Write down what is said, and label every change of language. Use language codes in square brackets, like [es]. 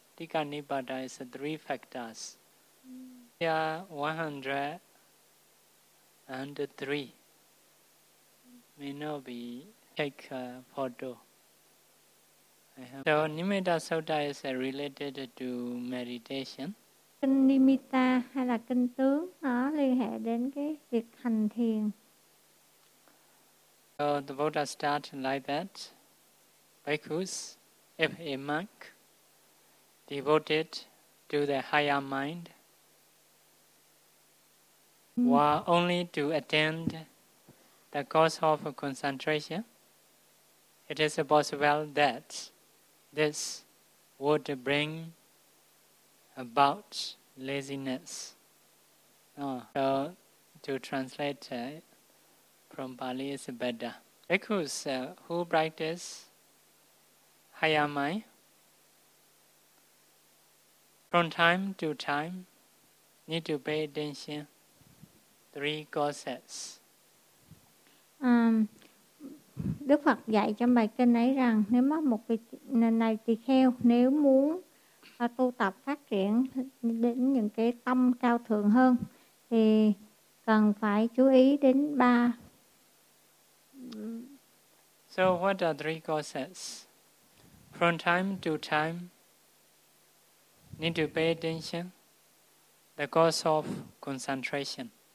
[en] Tika Nipada is the three factors. There are 103. May not be take a photo. So Nimitta Sutta is related to meditation. [vi] Kinh Nimitta hay là kinh tướng nó liên hệ đến cái việc hành thiền. [en] So the Buddha start like that. Bhikkhus, if a monk devoted to the higher mind, were only to attend the cause of concentration, it is possible that this would bring about laziness. So to translate from Pali is better. Bhikkhus who practice higher mind, from time to time, need to pay attention three causes. [vi] Đức Phật dạy trong bài kinh ấy rằng nếu mà một vị này tỳ kheo nếu muốn tu tập phát triển đến những cái tâm cao thượng hơn thì cần phải chú ý đến ba. [en] So what are three causes? From time to time need to pay attention the cause of concentration.